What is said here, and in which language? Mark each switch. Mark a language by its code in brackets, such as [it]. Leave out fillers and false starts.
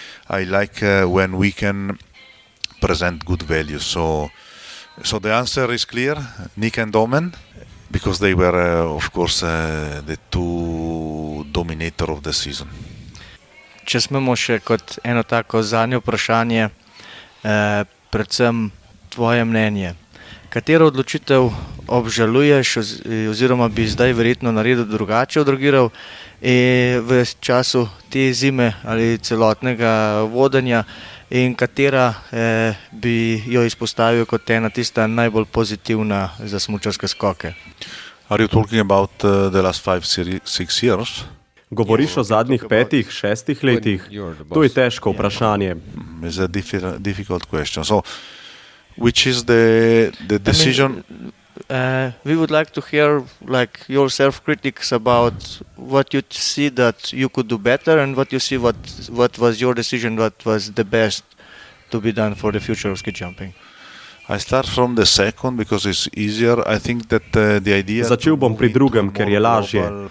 [en] I like when we can present good values. So the answer is clear, Nika and Domen. Because they were, of course, the two dominator of the season. [sl] Če smemo še kot eno tako zadnje vprašanje, predvsem tvoje mnenje. Katero odločitev obžaluješ oziroma bi zdaj verjetno naredil drugače odreagiral v času te zime ali celotnega vodenja in katera bi jo izpostavil kot ena tista najbolj pozitivna za smučarske skoke? [en] Are you talking about the last 5-6 years? [sl] Govoriš o zadnjih 5-6 letih? To je težko vprašanje. [en] It's a difficult question. So, which is the decision? We would like to hear like your self-critics about what you see that you could do better and what you see what was your decision, what was the best to be done for the future of ski jumping. I start from the second because it's easier. I think that the idea. [sl] Začel bom pri drugem, ker je lažje.